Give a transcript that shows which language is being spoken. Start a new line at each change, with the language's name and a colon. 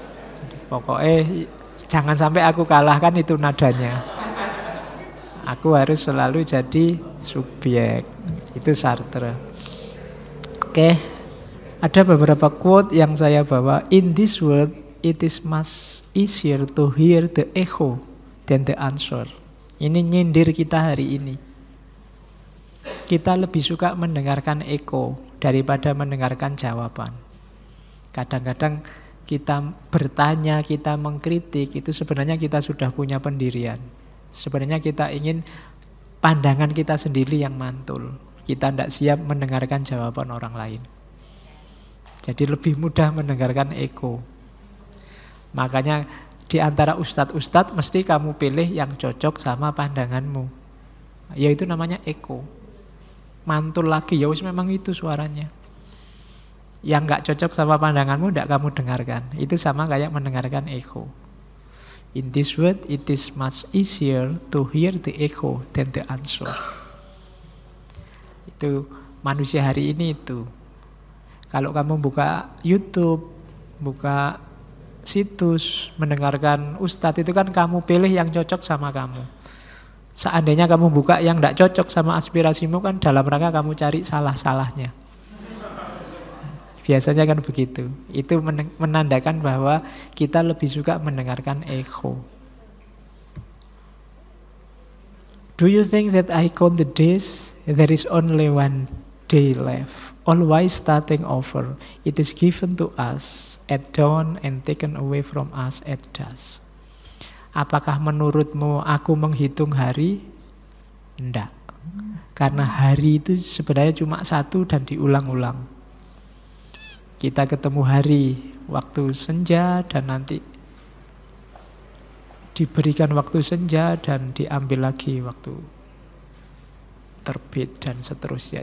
Indonesian: Jadi, pokoknya jangan sampai aku kalahkan, itu nadanya. Aku harus selalu jadi subjek. Itu Sartre. Oke. Ada beberapa quote yang saya bawa.
English: In this world it is much easier to hear the echo than the answer.
Indonesian: Ini nyindir kita hari ini. Kita lebih suka mendengarkan echo daripada mendengarkan jawaban. Kadang-kadang kita bertanya, kita mengkritik, itu sebenarnya kita sudah punya pendirian. Sebenarnya kita ingin pandangan kita sendiri yang mantul. Kita tidak siap mendengarkan jawaban orang lain. Jadi lebih mudah mendengarkan echo. Makanya di antara ustadz-ustadz mesti kamu pilih yang cocok sama pandanganmu. Ya itu namanya echo. Mantul lagi, ya wis memang itu suaranya. Yang enggak cocok sama pandanganmu enggak kamu dengarkan. Itu sama kayak mendengarkan echo.
English: In this world it is much easier to hear the echo than the answer.
Indonesian: Itu manusia hari ini itu. Kalau kamu buka YouTube, buka situs, mendengarkan ustadz, itu kan kamu pilih yang cocok sama kamu. Seandainya kamu buka yang gak cocok sama aspirasimu, kan dalam rangka kamu cari salah-salahnya. Biasanya kan begitu. Itu menandakan bahwa kita lebih suka mendengarkan echo.
English: Do you think that I count the days? There is only one day left. Always starting over. It is given to us at dawn and taken away from us at dusk.
Indonesian: Apakah menurutmu aku menghitung hari? Tidak. Karena hari itu sebenarnya cuma satu dan diulang-ulang. Kita ketemu hari waktu senja dan nanti diberikan waktu senja dan diambil lagi waktu terbit dan seterusnya.